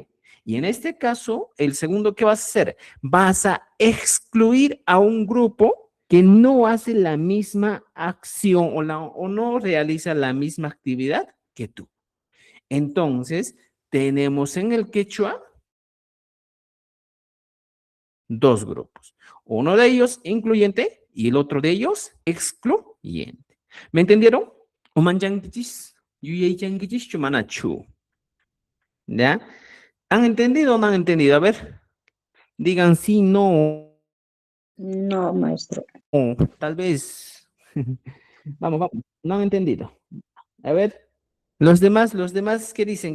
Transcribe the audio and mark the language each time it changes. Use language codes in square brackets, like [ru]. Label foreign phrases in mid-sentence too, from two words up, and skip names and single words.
[es] Y en este caso, el segundo que vas a hacer, vas a excluir a un grupo que no hace la misma acción o no realiza la misma actividad que tú. Entonces, tenemos en el quechua dos grupos. Uno de ellos incluyente y el otro de ellos excluyente. ¿Me entendieron? [qu] Umanyankichis, yuyaychankichis, chumanachu. [es] ¿Ya? ¿Han entendido o no han entendido? A ver, digan sí, no, No, maestro. o tal vez. Vamos, vamos, no han entendido. A ver, los demás, ¿qué dicen?